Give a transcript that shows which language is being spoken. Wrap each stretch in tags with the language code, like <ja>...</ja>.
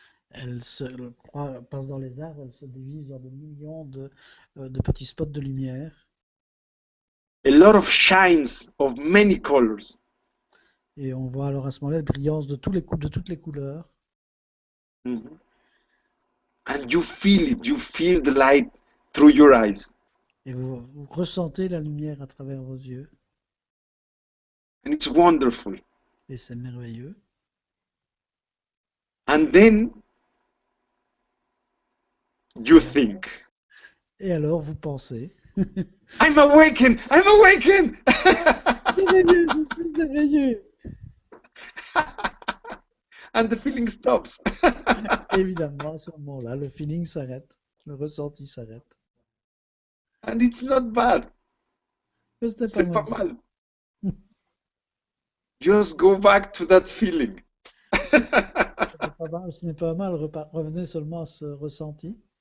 <fr>elle passe dans les arbres, elle se divise en des millions de petits spots de lumière.</fr> <en>A lot of shines of many colors.</en> <fr>Et on voit alors à ce moment-là la brillance de toutes les couleurs. Mm-hmm.</fr> <en>And you feel it, you feel the light through your eyes.</en> <fr>Et vous ressentez la lumière à travers vos yeux.</fr> <en>And it's wonderful.</en> <fr>Et c'est merveilleux.</fr> <en>And then you think,</en> <fr>Et alors vous pensez,</fr> <en>I'm awakened, I'm awakened.</en> <fr>je suis éveillé.</fr> <en>And the feeling stops.</en> <fr>Évidemment, à ce moment-là, le feeling s'arrête, le ressenti s'arrête.</fr> <en>And it's not bad.</en> <fr>Mais ce n'est C'est pas pas mal. mal.</fr> <en>Just go back to that feeling.</en> <fr>Ce n'est pas mal, revenez seulement à ce ressenti.</fr>